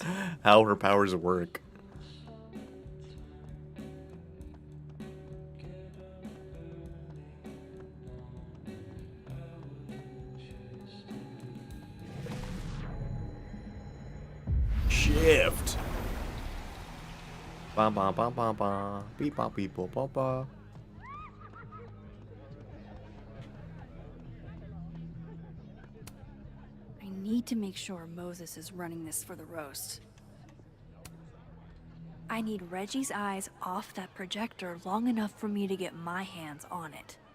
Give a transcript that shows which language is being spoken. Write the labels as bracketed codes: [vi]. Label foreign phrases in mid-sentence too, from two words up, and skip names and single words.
[en] how her powers work. Shift. Ba ba ba ba ba. Beep ba beep ba ba ba. I need to make sure Moses is running this for the roast. I need Reggie's eyes off that projector long enough for me to get my hands on it.